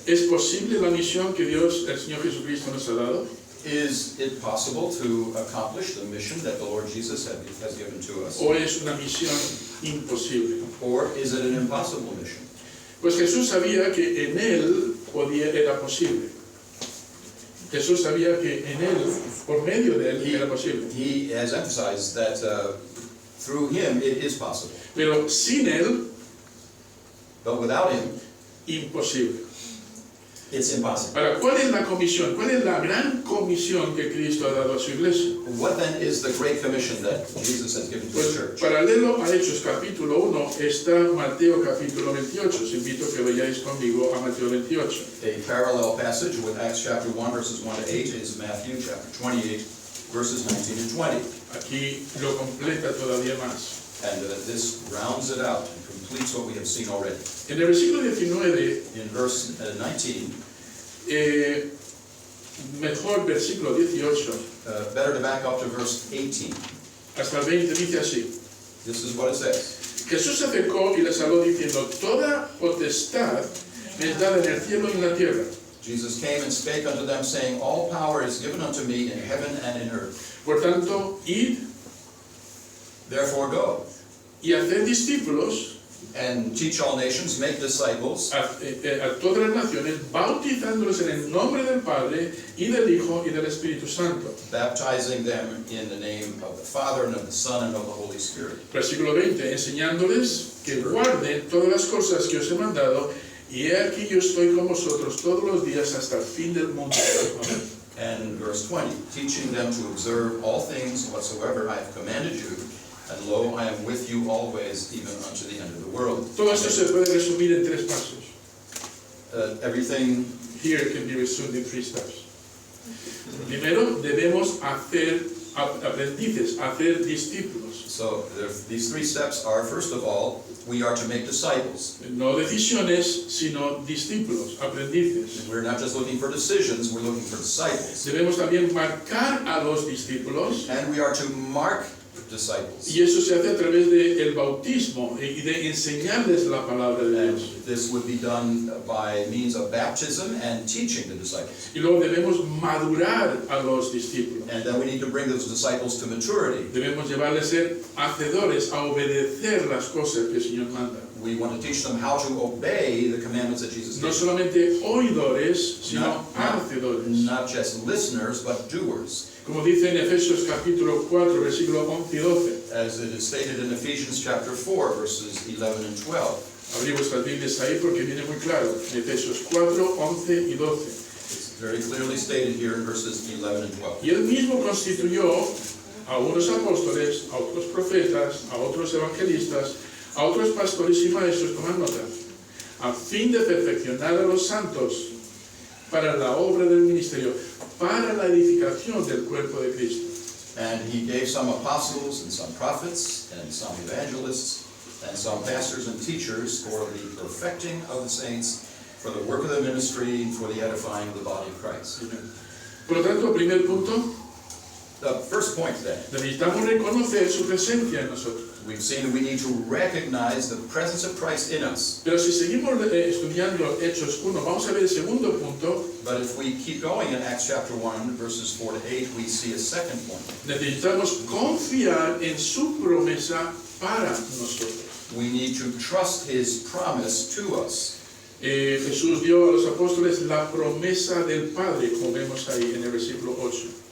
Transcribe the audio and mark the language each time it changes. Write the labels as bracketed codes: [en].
[es] ¿Es posible la misión que Dios, el Señor Jesucristo, nos ha dado? [en] Is it possible to accomplish the mission that the Lord Jesus has given to us? [es] ¿O es una misión imposible? [en] Or is it an impossible mission? [es] Pues Jesús sabía que en Él era posible. Jesús sabía que en Él, por medio de Él, era posible. [en] He has emphasized that through him it is possible. [es] Pero sin Él, [en] But without him, [es] imposible. [en] it's impossible. [es] Ahora, ¿cuál es la comisión? ¿Cuál es la gran comisión que Cristo ha dado a su iglesia? [en] What then is the great commission that Jesus has given to the church? [es] paralelo a Hechos capítulo 1 está Mateo capítulo 28. Os invito a que vayáis conmigo a Mateo 28. [en] A parallel passage with Acts chapter 1 verses 1 to 8 is Matthew chapter 28 verses 19 and 20. [es] Aquí lo completa todavía más. [en] And this rounds it out and completes what we have seen already. [es] En el versículo 19, [en] In verse 19, [es] mejor versículo 18, [en] better to back up to verse 18. [es] hasta el 20 dice así. [en] This is what it says. [es] Jesús se acercó y les habló diciendo, toda potestad me es dada en el cielo y en la tierra. [en] Jesus came and spake unto them, saying, All power is given unto me in heaven and in earth. [es] Por tanto, id [en] Therefore go, [es] y haced discípulos [en] and teach all nations, make disciples, [es] a todas las naciones, bautizándolos en el nombre del Padre y del Hijo y del Espíritu Santo. [en] baptizing them in the name of the Father and of the Son and of the Holy Spirit. [es] Versículo 20, enseñándoles que guarden todas las cosas que os he mandado, y he aquí yo estoy con vosotros todos los días hasta el fin del mundo. [en] And verse 20, teaching them to observe all things whatsoever I have commanded you, and lo, I am with you always, even unto the end of the world. [es] Todo esto se puede resumir en tres pasos. [en] Everything Here can be resumed in 3 steps. [es] Primero, debemos hacer aprendices, hacer discípulos. [en] So these 3 steps are, first of all, we are to make disciples. [es] No decisiones, sino discípulos, aprendices. [en] We're not just looking for decisions, we're looking for disciples. [es] Debemos también marcar a los discípulos, [en] And we are to mark disciples. [es] y eso se hace a través del bautismo y de enseñarles la palabra de [en] And [es] Dios. [en] this would be done by means of baptism and teaching the disciples. [es] Y luego debemos madurar a los discípulos. [en] And then we need to bring those disciples to maturity. [es] Debemos llevarles a ser hacedores, a obedecer las cosas que el Señor manda. [en] We want to teach them how to obey the commandments that Jesus [es] No [en] gave. [es] solamente oidores, sino hacedores. [en] Not just listeners, but doers. [es] Como dice en Efesios capítulo 4, versículos 11 y 12. [en] As it is stated in Ephesians chapter 4, verses 11 and 12. [es] Abrí vuestras Biblias ahí porque viene muy claro. Efesios 4, 11 y 12. [en] It's very clearly stated here in verses 11 and 12. [es] Y él mismo constituyó a unos apóstoles, a otros profetas, a otros evangelistas, a otros pastores y maestros, tomad nota, a fin de perfeccionar a los santos para la obra del ministerio, para la edificación del cuerpo de Cristo. [en] And he gave some apostles and some prophets and some evangelists and some pastors and teachers for the perfecting of the saints, for the work of the ministry, and for the edifying of the body of Christ. [es] Por lo tanto, primer punto, [en] The first point then, [es] necesitamos reconocer su presencia en nosotros. [en] we've seen that we need to recognize the presence of Christ in us. [es] Pero si seguimos estudiando Hechos 1, vamos a ver el segundo punto. [en] But if we keep going in Acts chapter 1, verses 4 to 8, we see a second point. [es] Necesitamos confiar en su promesa para nosotros. [en] We need to trust his promise to us. [es] Jesús dio a los apóstoles la promesa del Padre, como vemos ahí en el versículo 8.